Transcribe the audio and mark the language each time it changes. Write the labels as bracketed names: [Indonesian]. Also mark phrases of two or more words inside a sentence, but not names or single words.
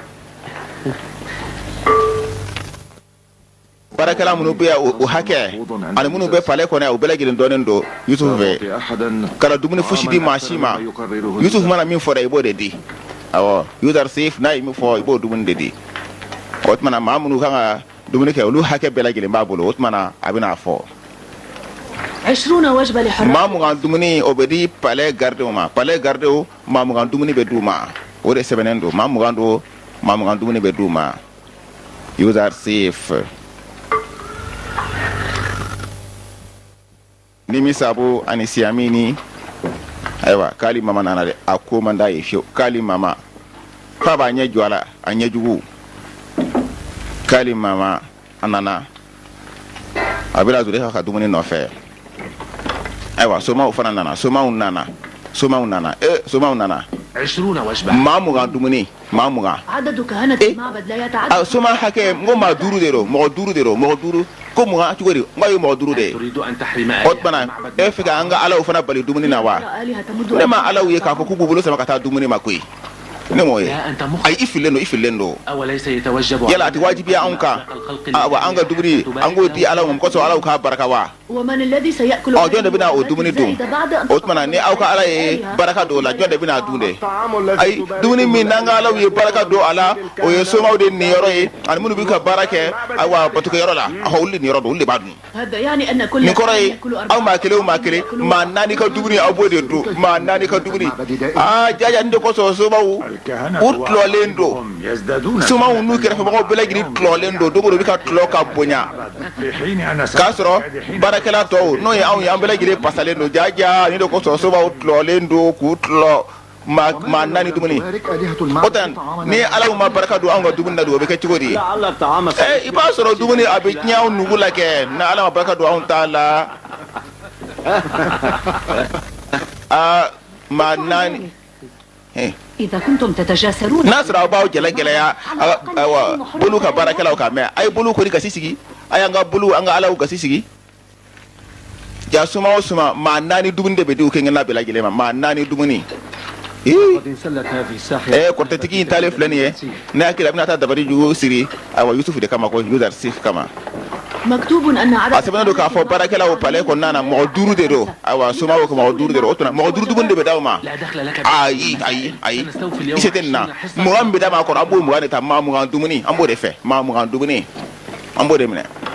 [Bambara] barakɛla minnu bɛ o hakɛ ani minnu bɛ palais kɔnɔ u bɛɛ lajɛlen dɔnnen don Yusufu fɛ kana dumuni fosi di maa si ma Yusufu mana min fɔ dɛ i b'o de di awɔ Yuzarsif n'a ye min fɔ i b'o dumuni de di o tuma na maa minnu kan ka dumuni kɛ olu hakɛ bɛɛ lajɛlen b'a bolo o tuma na a bɛna fɔ [Arabic] 20 وجبة لحراس [Bambara] maa mugan dumuni o bɛ di palais gardiw ma palais gardiw maa mugan dumuni bɛ d'u ma o de sɛbɛnnen don maa mugan dumuni bɛ d'u ma Yuzarsif Nimi Sabo ani Siamini ayiwa k'ali mama nana dɛ a ko man d'a ye fiyewu k'ali mama k'a b'a ɲɛ jɔ a la a ɲɛjugu k'ali mama a nana a bɛna Zulekha ka dumuni nɔfɛ ayiwa somaw fana nana somaw nana [Arabic] 20 وجبة [Bambara] maa mugan dumuni maa mugan [Arabic] عدد كهنة المعبد لا يتعدى [Bambara] soma hakɛ n ko maa duuru de don mɔgɔ duuru ko mugan cogo di n ko a ye mɔgɔ duuru de ye [Arabic] تريد أن تحرم [Bambara] o tuma na e fɛ ka an ka alaw fana bali dumuni na wa [Arabic] آلهة تمد [Bambara] ne ma alaw ye k'a fɔ k'u b'u bolo sama ka taa dumuni ma koyi ne m'o ye [Arabic] يا أنت مخ [Bambara] ayi i fililen don [Arabic] أوليس يتوجب [Bambara] yala a tɛ wajibiya anw kan wa an ka dumuni an k'o di alaw ma kosɔn alaw k'a baraka wa [Arabic] ومن الذي سيأكل [Bambara] jɔn de bɛna o dumuni dun o tuma na ni aw ka ala ye baraka don o la jɔn de bɛna dun de ayi dumuni min n'an ka alaw ye baraka don a la o ye somaw de niyɔrɔ ye ani minnu bɛ ka baara kɛ ayiwa batukɛyɔrɔ la olu de niyɔrɔ don olu de b'a dun [Arabic] هذا يعني أن كل [Bambara] nin kɔrɔ ye [Arabic] يأكل [Bambara] aw maa kelen o maa kelen maa naani ka dumuni aw b'o de dun maa naani ka dumuni jaja nin de kosɔn somaw u tɔlɔlen don somaw n'u kɛrɛfɛmɔgɔw bɛɛ lajɛlen tɔlɔlen don don o don u bɛ ka tɔlɔ ka bonya k'a sɔrɔ baarakɛla tɔw n'o ye anw ye an bɛɛ lajɛlen pasalen don jaja nin de kosɔn somaw tɔlɔlen don k'u tɔlɔ maa naani dumuni o tɛ ni alaw ma baraka don anw ka dumuni na don o bɛ kɛ cogo di [Arabic] لعل الطعام [Bambara] i b'a sɔrɔ dumuni a bɛ tiɲɛ anw nugu la kɛ ni ala ma baraka don anw ta la maa naani [Arabic] إذا كنتم تتجاسرون [Bambara] n'a sɔrɔ aw b'aw gɛlɛya ayiwa bolu ka baarakɛlaw kan mɛ a ye bolu kɔni gasi sigi a y'an ka bolu an ka alaw gasi sigi ja suma o suma maa naani dumuni de bɛ di u kɛɲɛna bɛɛ lajɛlen ma maa naani dumuni [Arabic] قد انسلت هذه الساحرة [Bambara] kɔrɔtɛtigi in taalen filɛ nin ye ne hakili a bɛna taa dabali jugu siri ayiwa Yusufu de kama ko Yuzarsif kama [Arabic] مكتوب أن [Bambara] a [Arabic] عدد [Bambara] sɛbɛnnen don k'a fɔ baarakɛlaw palais kɔnɔna na mɔgɔ duuru de don ayiwa somaw ko mɔgɔ duuru de don o tuma mɔgɔ duuru dumuni de bɛ d'aw ma [Arabic] لا دخل لك [Bambara] ayi i se tɛ nin na mugan min bɛ d'a ma a kɔrɔ an b'o mugan de ta maa mugan dumuni an b'o de fɛ maa mugan dumuni an b'o de minɛ